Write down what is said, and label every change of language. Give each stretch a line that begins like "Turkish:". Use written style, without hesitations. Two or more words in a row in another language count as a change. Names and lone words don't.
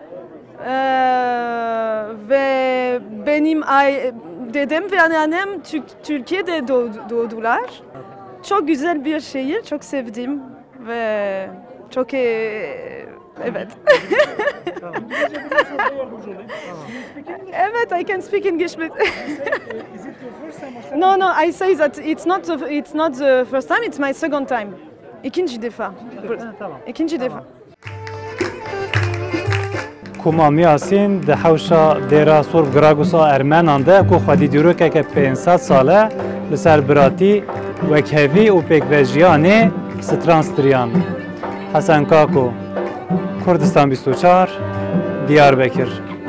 Turkish: Ve benim dedem ve anneannem Türkiye'de doğdular. Çok güzel bir şehir, çok sevdim ve çok evet. Evet,
English: I can speak English, but no, I say that it's not the first time, it's my second time.
Turkish: İkinci defa. İkinci defa.
Kurdish: Koma Miyasîn di hewşa dêra Surb Gragos a Ermenan de ku xwedî dîrokeke 500 sal e li ser biratî, wekhevî û pêkvejiyanê stran stiriyan. Hesen Kako, Kurdistan 24, Diyarbekir.